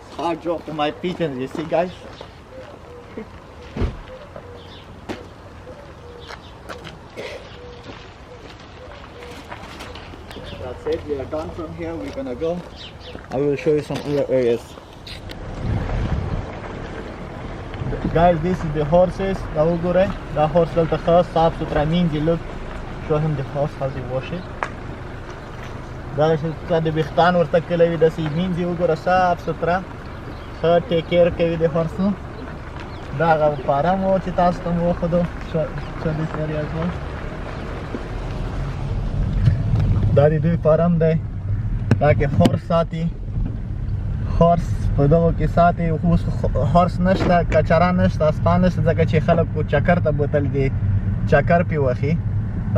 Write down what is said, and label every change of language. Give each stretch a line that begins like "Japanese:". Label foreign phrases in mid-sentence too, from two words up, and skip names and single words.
English: Hard job for my pigeons, you see guys? That's it, we are done from here, we're gonna go. I will show you some other areas. Guys, this is the horses. The horse will the first stop to try look. Show him the horse how they wash it.
Pashto: دا چې د ویښتان ورته کلی وي داسې یې مینځي وګوره صاف سوتره ښه
English: take care
Pashto: کوي د هورسو دا هغه فارم و چې تاسو ته مو وښودو
English: this area as well.
Pashto: دا د دوی فارم دی دا کې هورس ساتي هورس په دغو کې ساتي اوس هورس نشته کچران نشته اسپان نشته ځکه چې خلک چکر ته بوتل دي چکر پې وخي دا